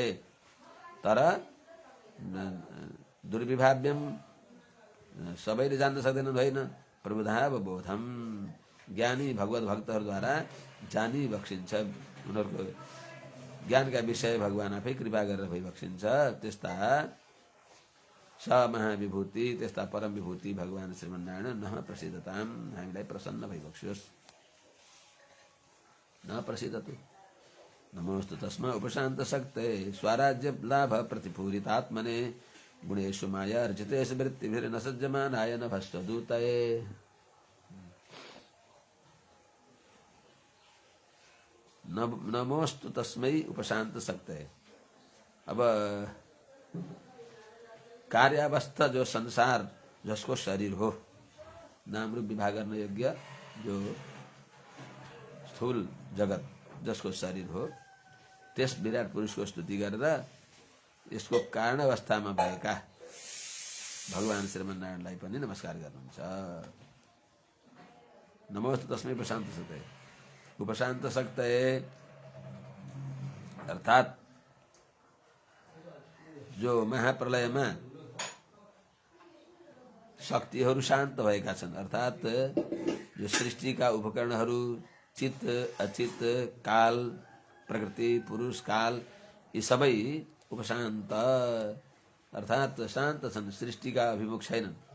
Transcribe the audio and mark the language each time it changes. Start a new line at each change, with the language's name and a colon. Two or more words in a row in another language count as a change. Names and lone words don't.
Nepali: तर दुर्विभाव्यम सबैले जान्न सक्दैनन् होइन, प्रबुधावबोधम, ज्ञानी भगवत भक्तहरूद्वारा जानी बक्सिन्छ, उनीहरूको ज्ञानका विषय भगवान आफै कृपा गरेर भइबक्सिन्छ। त्यस्ता स महाविभूति, त्यस्ता परम विभूति भगवान श्रीमन्नारायण
Sanskrit: न प्रसिद्धताम,
Nepali: हामीलाई प्रसन्न भइबक्सियोस्।
Sanskrit: न प्रसिद्धतु नमोस्तु तस्मा उपशान्त शक्ते, स्वराज्य लाभ प्रतिपूरितात्मने, गुणेषु माया अर्जितेषु वृत्तिभिर्न सज्जमानाय नभस्वदूतये। नमोस्तु तस्मै उपशान्त शक्ते।
Nepali: अब कार्यावस्था जो संसार, जसको शरीर हो, नाम रूप विभाग गर्न योग्य जो स्थूल जगत जसको शरीर हो, त्यस विराट पुरुषको स्तुति गरेर यसको कारण अवस्थामा भएका भगवान श्रीमन्नारायणलाई पनि नमस्कार गर्नुहुन्छ।
Sanskrit: नमोस्तु तस्मै उपशान्त शक्ते। उपशान्त शक्ते
Nepali: अर्थात् जो महाप्रलयमा शक्तिहरू शान्त भएका छन्, अर्थात् यो सृष्टिका उपकरणहरू चित्त, अचित्त, काल, प्रकृति, पुरुष, काल, यी सबै उपशान्त अर्थात् शान्त छन्, सृष्टिका अभिमुख छैनन्।